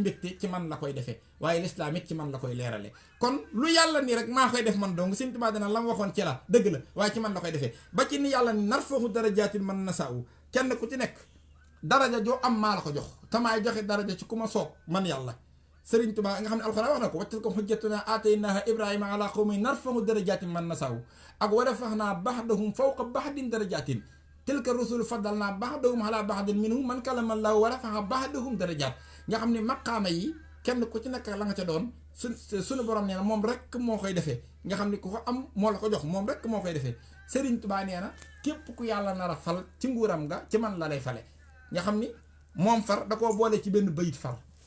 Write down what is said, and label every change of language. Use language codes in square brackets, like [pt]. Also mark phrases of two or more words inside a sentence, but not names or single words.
[wo] mbégte ci man la koy defee waaye lislaam it ci man la koy leerale kon lu yàlla ni rek maa koy def man dong Sëñ Tuubaa dana la mu waxoon ci la dëgg la waaye ci man la koy defee ba ci ni yàlla ni [ar] نرفع درجات من نشاء [wo] kenn ku ci nekk daraja joo am maa la ko jox tamaay joxe daraja ci ku ma soob man yàlla Sëriñ Tuubaa nga xam ne alxuraan wax na ko waccal ko [ar] حجتنا آتيناها إبراهيم على قومه نرفع درجات من نشاء [wo] ak [ar] ورفعنا بعضهم فوق بعض درجات تلك الرسل فضلنا بعضهم على بعض منهم من كلم الله ورفع بعضهم درجات [wo] nga xam ne maqaama yi kenn ku ci nekk la nga ca doon suñu borom nee na moom rek moo koy defee nga xam ne ku ko am moo la ko jox moom rek moo koy defee Sëriñ Tuubaa nee na képp ku yàlla nar a fal ci nguuram nga ci man la lay fale nga xam ni moom far da koo boole ci benn bayit far